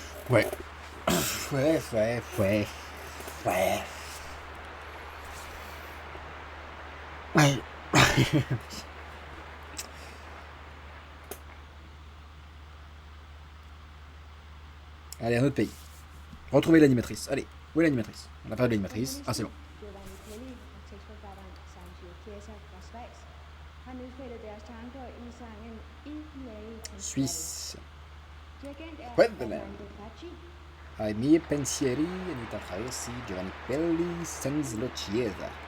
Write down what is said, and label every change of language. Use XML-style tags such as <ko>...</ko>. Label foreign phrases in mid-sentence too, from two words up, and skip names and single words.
<fr>Ouais. Ouais. Ouais. Allez, un autre pays. Retrouvez l'animatrice. Allez, où est l'animatrice? On n'a pas de l'animatrice. Ah, c'est bon.</fr> <da>Giovanni Kelly og tekstforfatteren Sancho Chiesa fra Schweiz har nedfældet deres tanker i sangen I Miei Pensieri.</da> <fr>Suisse.</fr> <da>Dirigent er</da> <en>Switzerland.</en> <da>Armando Facci. Ai miei pensieri, Anita Rossi, Giovanni Pelli, Sanzo Chiesa.</da>